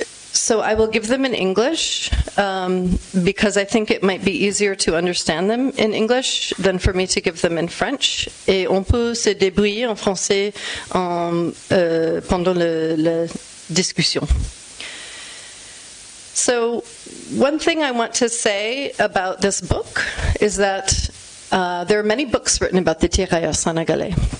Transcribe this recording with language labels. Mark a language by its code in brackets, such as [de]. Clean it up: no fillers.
[en] So I will give them in English because I think it might be easier to understand them in English than for me to give them in French. [fr] Et on peut se débrouiller en français pendant la discussion. [en] So one thing I want to say about this book is that there are many books written about the tirailleurs sénégalais.